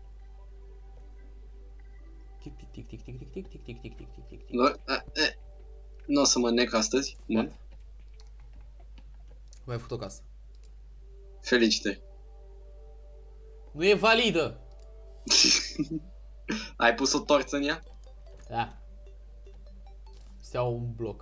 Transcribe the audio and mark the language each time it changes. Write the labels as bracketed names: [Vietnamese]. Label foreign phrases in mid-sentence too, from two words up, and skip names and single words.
[Romanian] Tic tic tic tic tic tic tic tic tic tic tic tic tic. Nu o să mă nec astăzi. Bun. Gata. Mai ai făcut o casă. Felicitări. Nu e validă! Ai pus o torță în ea? Da. Se iau un bloc.